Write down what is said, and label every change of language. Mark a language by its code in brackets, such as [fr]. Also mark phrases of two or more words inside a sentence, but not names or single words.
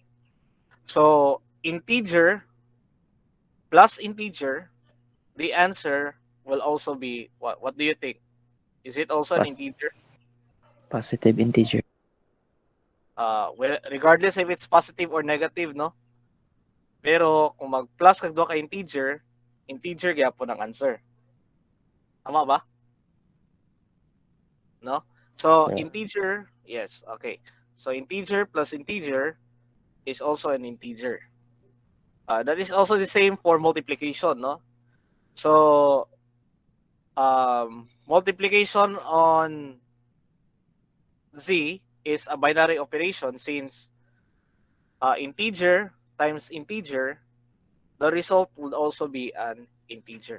[en] So integer plus integer, the answer will also be what? What do you think? Is it also an integer? Positive integer. Well, regardless if it's positive or negative, no? [hil] Pero kung mag-plus kag duha ka integer, integer gyapon ang answer. Tama ba? No? [en] So integer, yes, okay. So integer plus integer is also an integer. That is also the same for multiplication, no? So multiplication on Z is a binary operation since integer times integer, the result would also be an integer.